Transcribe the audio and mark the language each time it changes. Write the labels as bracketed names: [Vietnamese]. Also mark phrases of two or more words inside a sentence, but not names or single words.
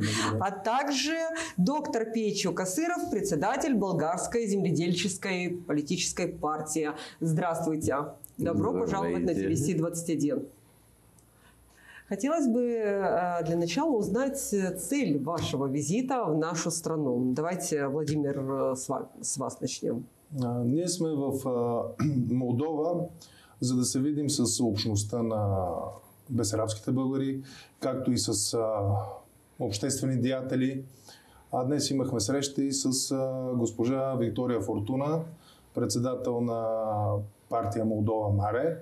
[Russian] А также доктор Печо Касыров, председатель Болгарской земледельческой политической партии. Здравствуйте. Добро пожаловать на ТВС-21. Хотелось бы для начала узнать цель вашего визита в нашу страну. Давайте, Владимир, с вас начнем. [Bulgarian] Ние сме в Молдова, за да се видим с общността на бесарабските българи, както и с обществени деятели. Днес имахме среща и с госпожа Виктория Фортуна, председател на партия Молдова Маре.